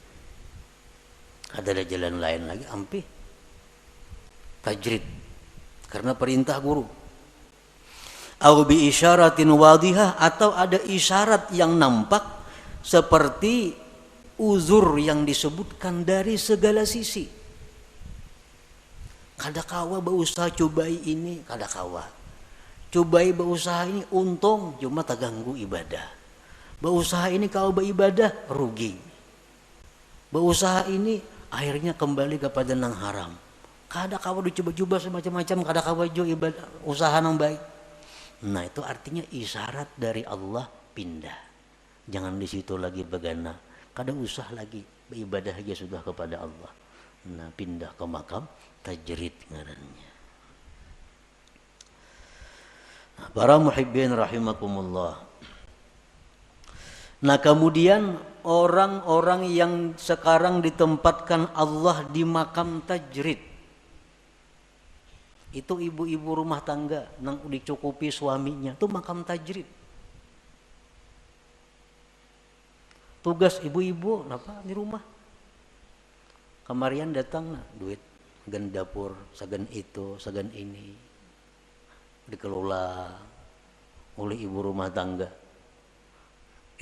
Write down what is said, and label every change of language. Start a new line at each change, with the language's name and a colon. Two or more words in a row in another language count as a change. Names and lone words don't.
Banjar: Ada jalan lain lagi, ampe.
Indonesian: Tajrid. Karena perintah guru.
Arabic: أو بإشارة واضحة,
Indonesian: atau ada isyarat yang nampak seperti uzur yang disebutkan dari segala sisi.
Banjar: Kada kawa berusaha cobai ini, kada kawa. Cobai berusaha ini untung, cuma terganggu ibadah.
Indonesian: Berusaha ini kalau beribadah rugi. Berusaha ini akhirnya kembali kepada nang haram.
Banjar: Kada kawa dicoba-coba semacam-macam, kada kawa jo ibadah usaha nang baik.
Indonesian: Nah, itu artinya isyarat dari Allah pindah.
Banjar: Jangan di situ lagi begana. Kada usah lagi beribadah aja sudah kepada Allah. Nah, pindah ke makam tajrid ngarannya.
Indonesian: Nah, para
Arabic: محبين رحمكم الله.
Banjar: Nah, kemudian orang-orang yang sekarang ditempatkan Allah di makam tajrid, itu ibu-ibu rumah tangga nang dicukupi suaminya, itu makam tajrid.
Indonesian: Tugas ibu-ibu apa di rumah?
Banjar: Kamarian datang nah, duit sagan dapur, sagan itu, sagan ini dikelola oleh ibu rumah tangga.